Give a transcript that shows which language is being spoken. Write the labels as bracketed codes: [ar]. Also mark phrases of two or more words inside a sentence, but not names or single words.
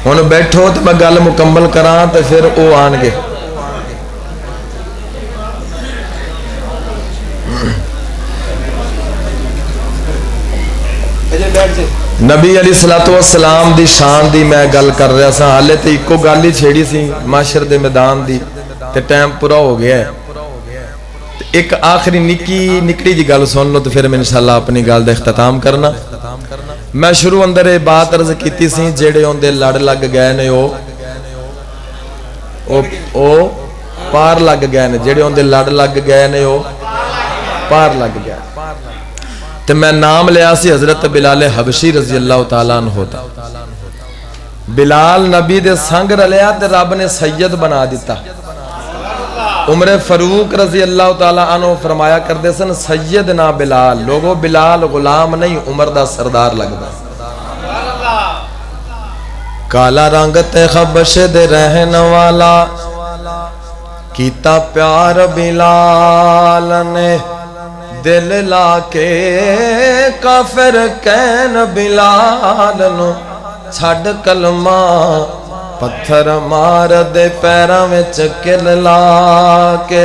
[pa] ہن بیٹھو تو میں گل مکمل کران تو پھر او آن گے. نبی [ar] علیہ السلام [pa] دی شان دی میں گل کر رہا سا. حالے تے ایکو گل ہی چھیڑی سی معاشر دے میدان دی تے ٹائم پورا ہو گیا ہے. ایک آخری نکڑی جی گل سن لو تو پھر میں انشاءاللہ اپنی گل دا اختتام کرنا. میں شروع اندر یہ بات عرض کیتی سی جیڑے ہوندے لڑ لگ گئے نے او پار لگ گئے نے. جیڑے ہوندے لڑ لگ گئے نے او پار لگ گئے. تو میں نام لیا سی حضرت بلال حبشی [ar] رضی اللہ تعالیٰ عنہ [pa] ہوتا. بلال نبی دے سنگ رلیا تے رب نے سید بنا دیتا. عمر فاروق [ar] رضی اللہ تعالیٰ عنہ [pa] فرمایا کردے سن سیدنا بلال. لوگو بلال غلام نہیں عمر دا سردار لگدا. کالا رنگ تے خبش دے رہن والا کیتا پیار بلال نے. دل لا کے کافر کین بلال نو چھڑ کلمہ پتھر مار دے پیراں وچ کل لا کے.